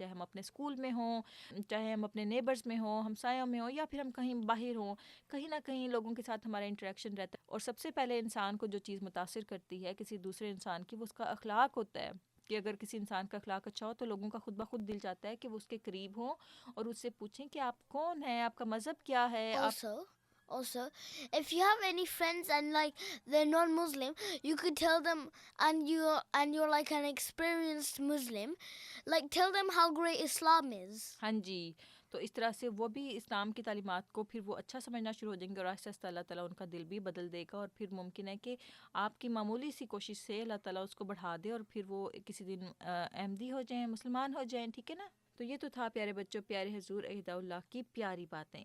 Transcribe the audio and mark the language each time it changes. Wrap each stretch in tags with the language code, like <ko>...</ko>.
<ur>چاہے ہم اپنے اسکول میں ہوں, چاہے ہم اپنے نیبرز میں ہوں, ہمسایوں میں ہوں, یا پھر ہم کہیں باہر ہوں, کہیں نہ کہیں لوگوں کے ساتھ ہمارا انٹریکشن رہتا ہے. اور سب سے پہلے انسان کو جو چیز متاثر کرتی ہے کسی دوسرے انسان کی, وہ اس کا اخلاق ہوتا ہے. کہ اگر کسی انسان کا اخلاق اچھا ہو تو لوگوں کا خود بخود دل چاہتا ہے کہ وہ اس کے قریب ہوں اور اس سے پوچھیں کہ آپ کون ہیں, آپ کا مذہب کیا ہے.</ur> <en>Also, if you have any friends and like they're non-Muslim, you could tell them, and you're like an experienced Muslim, like tell them how great Islam is.</en> <ur>ہاں جی, تو اس طرح سے وہ بھی اسلام کی تعلیمات کو پھر وہ اچھا سمجھنا شروع ہو جائیں گے, اور آہستہ آہستہ اللہ تعالیٰ ان کا دل بھی بدل دے گا. اور پھر ممکن ہے کہ آپ کی معمولی سی کوشش سے اللہ تعالیٰ اس کو بڑھا دے اور پھر وہ کسی دن احمدی ہو جائیں, مسلمان ہو جائیں. ٹھیک ہے نا. تو یہ تو تھا پیارے بچوں پیارے حضور اہداء اللہ کی پیاری باتیں.</ur>